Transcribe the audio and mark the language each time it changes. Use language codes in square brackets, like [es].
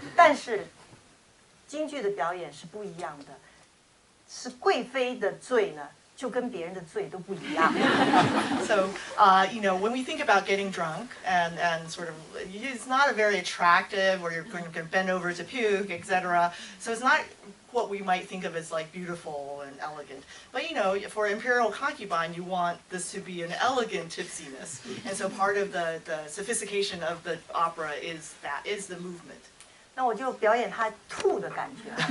[zh] 但是京剧的表演是不一样的，是贵妃的醉呢，就跟别人的醉都不一样。 [en] So, when we think about getting drunk and sort of, it's not a very attractive, or you're going to bend over to puke, etc. So it's not what we might think of as like beautiful and elegant. But for imperial concubine, you want this to be an elegant tipsiness. And so part of the sophistication of the opera is the movement. [zh] 那我就表演他吐的感觉。